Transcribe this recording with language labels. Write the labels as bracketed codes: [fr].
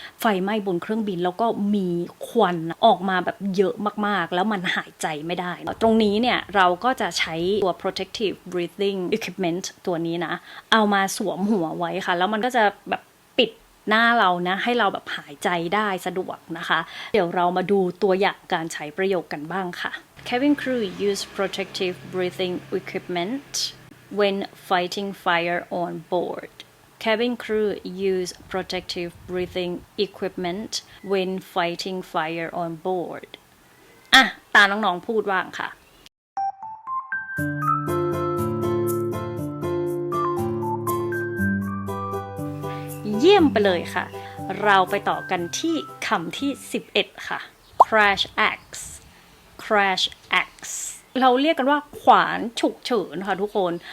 [th] ไฟไหม้บนเครื่องบินแล้วก็มีควันออกมาแบบเยอะมากๆแล้วมันหายใจไม่ได้ตรงนี้เนี่ยเราก็จะใช้ตัว protective breathing equipment ตัวนี้นะเอามาสวมหัวไว้ค่ะแล้วมันก็จะแบบปิดหน้าเรานะให้เราแบบหายใจได้สะดวกนะคะเดี๋ยวเรามาดูตัวอย่างการใช้ประโยคกันบ้างค่ะ [en] Cabin crew use protective breathing equipment when fighting fire on board. Cabin crew use protective breathing equipment when fighting fire on board. [th] อ่ะตาน้องๆพูดว่างค่ะ เยี่ยมไปเลยค่ะ เราไปต่อกันที่คำที่ 11 ค่ะ crash axe crash axe เราเรียกกันว่าขวานฉุกเฉินค่ะทุกคน